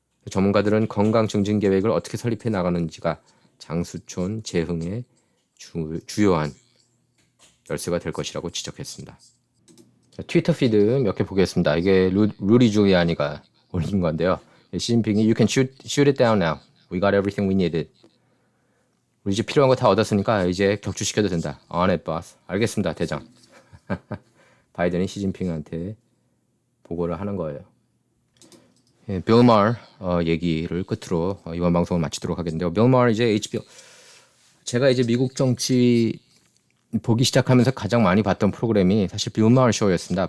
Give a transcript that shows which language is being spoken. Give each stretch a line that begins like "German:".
Korean: 전문가들은 건강 증진 계획을 어떻게 설립해 나가는지가 장수촌 재흥의 주요한 열쇠가 될 것이라고 지적했습니다. 트위터 피드 몇 개 보겠습니다. 이게 루리 줄리아니가 올린 건데요.
English: 시진핑이 You can shoot it down now. We got everything we needed.
Korean: 우리 이제 필요한 거 다 얻었으니까 이제 격추시켜도 된다.
English: On it, boss.
Korean: 알겠습니다, 대장. 바이든이 시진핑한테 보고를 하는 거예요. 빌 마her 얘기를 끝으로 이번 방송을 마치도록 하겠는데요. 빌 마her 이제 HBO 제가 이제 미국 정치 보기 시작하면서 가장 많이 봤던 프로그램이 사실 빌 마her 쇼였습니다.